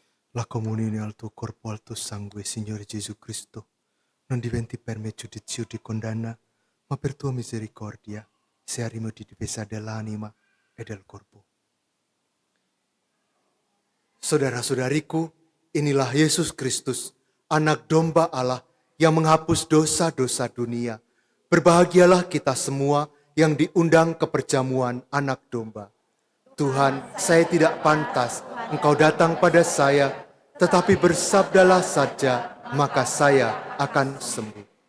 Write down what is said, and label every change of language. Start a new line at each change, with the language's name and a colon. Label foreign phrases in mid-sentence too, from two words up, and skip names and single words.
Italian: La comunione al tuo corpo, al tuo sangue, Signore Gesù Cristo, non diventi per me giudizio di condanna, ma per tua misericordia saremo di difesa dell'anima e del corpo.
Indonesian: Saudara-saudariku, inilah Yesus Kristus, anak domba Allah yang menghapus dosa-dosa dunia. Berbahagialah kita semua yang diundang ke perjamuan anak domba. Tuhan, saya tidak pantas Engkau datang pada saya, tetapi bersabdalah saja, maka saya akan sembuh.